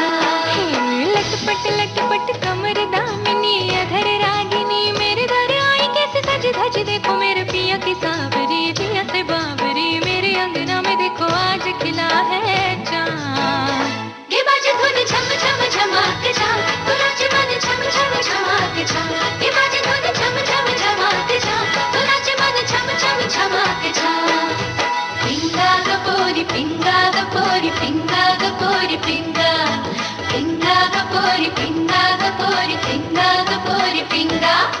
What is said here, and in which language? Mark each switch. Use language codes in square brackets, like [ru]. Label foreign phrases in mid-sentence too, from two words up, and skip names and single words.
[hi] लटपट लटपट कमर दामिनी अधर रागिनी, मेरे दर आई कैसे सज धज देखो मेरे पिया की सांवरी जिया से बावरी, मेरे अंगना में देखो आज खिला है चांद। गे बाजे धुन छम छम छमाते जा, नाच मन छम छम छमाते जा। गे बाजे धुन छम छम छमाते जा, नाच मन छम छम छमाते जा। [mr] पिंगा गपोरी पिंगा गपोरी पिंगा गपोरी पिंगा, पिंगा गपोरी पिंगा गपोरी पिंगा गपोरी पिंगा।